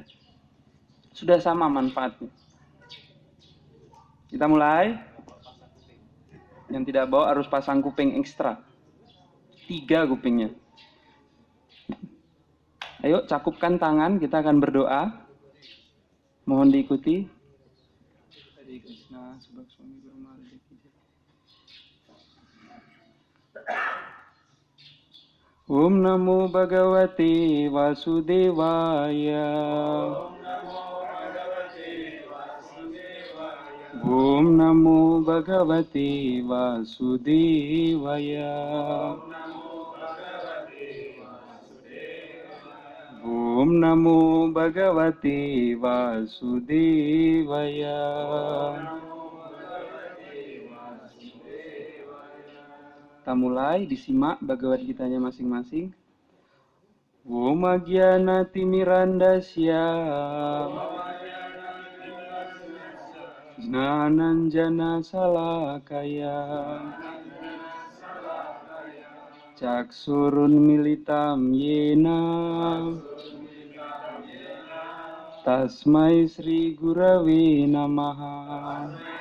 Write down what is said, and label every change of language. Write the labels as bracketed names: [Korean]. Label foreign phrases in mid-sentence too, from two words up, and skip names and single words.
[Indonesian] Sudah sama manfaatnya. Kita mulai. Yang tidak bawa harus pasang kuping ekstra. 3 kupingnya. Ayo cakupkan tangan, kita akan berdoa. Mohon diikuti. [Sanskrit] हरे कृष्ण, सुभक स्वामी गुरु महाराज. ॐ नमो भगवते वासुदेवाय. ॐ नमो भगवते वासुदेवाय. ॐ नमो भगवते वासुदेवाय. [Indonesian] Kita mulai, disimak Bhagavad Gitanya masing-masing. [Sanskrit] ॐ अज्ञान तिमिरान्धस्य ज्ञानाञ्जन शलाकया चक्षुरुन् मीलितं येन तस्मै श्री गुरवे नमः.